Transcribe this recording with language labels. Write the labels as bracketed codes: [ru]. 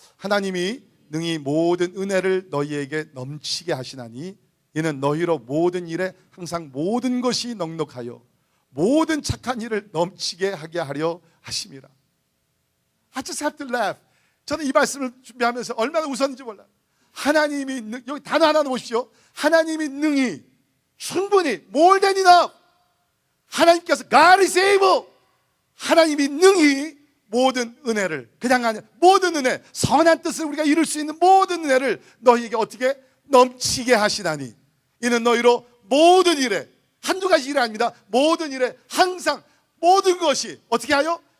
[ko] 하나님이 능히 모든 은혜를 너희에게 넘치게 하시나니 이는 너희로 모든 일에 항상 모든 것이 넉넉하여 모든 착한 일을 넘치게 하게 하려 하심이라. [en] I just have to laugh. [ko] 저는 이 말씀을 준비하면서 얼마나 웃었는지 몰라요. 하나님이, 여기 단어 하나 보십시오. 하나님이 능히 충분히 [en] more than enough. [ko] 하나님께서 [en] God is able. [ko] 하나님이 능히 모든 은혜를, 그냥 아니라 모든 은혜, 선한 뜻을 우리가 이룰 수 있는 모든 은혜를 너희에게 어떻게 넘치게 하시나니 이는 너희로 모든 일에, 한두 가지 일이 아닙니다. 모든 일에 항상 모든 것이 어떻게 하여?